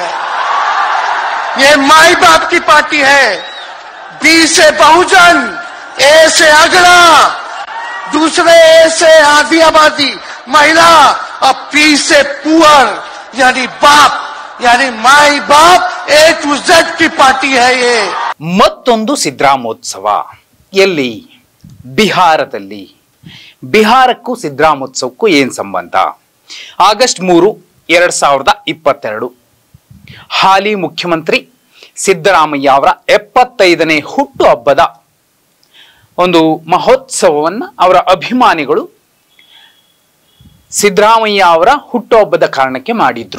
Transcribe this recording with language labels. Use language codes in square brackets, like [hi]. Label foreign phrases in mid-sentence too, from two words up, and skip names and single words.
[hi] ये माई बाप की पार्टी है। बी से बहुजन, ए से अगड़ा, दूसरे ए से आधी आबादी महिला और पी से पुअर यानी बाप, यानी माई बाप [en] A to Z [hi] की पार्टी है ये। [kn] ಮತ್ತೊಂದು ಸಿದ್ದರಾಮೋತ್ಸವ ಎಲ್ಲಿ? ಬಿಹಾರದಲ್ಲಿ. ಬಿಹಾರಕ್ಕೂ ಸಿದ್ದರಾಮೋತ್ಸವಕ್ಕೂ ಏನ್ ಸಂಬಂಧ? ಆಗಸ್ಟ್ 3, 2022 ಹಾಲಿ ಮುಖ್ಯಮಂತ್ರಿ ಸಿದ್ದರಾಮಯ್ಯ ಅವರ 75ನೇ ಹುಟ್ಟುಹಬ್ಬದ ಒಂದು ಮಹೋತ್ಸವವನ್ನು ಅವರ ಅಭಿಮಾನಿಗಳು ಸಿದ್ದರಾಮಯ್ಯ ಅವರ ಹುಟ್ಟುಹಬ್ಬದ ಕಾರಣಕ್ಕೆ ಮಾಡಿದ್ರು.